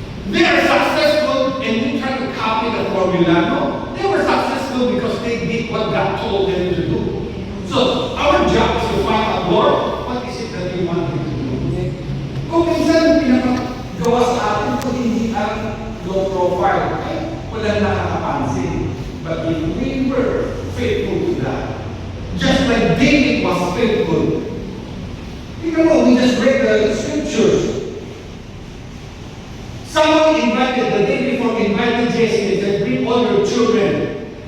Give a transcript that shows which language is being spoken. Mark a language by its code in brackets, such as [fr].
[en] They are successful and we try to copy the formula, no? They were successful because they did what God told them to do. So, our job is to find out, Lord, what is it that you want me to do? [tl] Kung minsan pinapagawa sa atin kung hindi ang low profile, wala nakakapansin. [en] But if we were faithful to that, just like David was faithful, you know, we just read the scriptures. Someone invited, the day before, invited Jesse and said, bring all your children.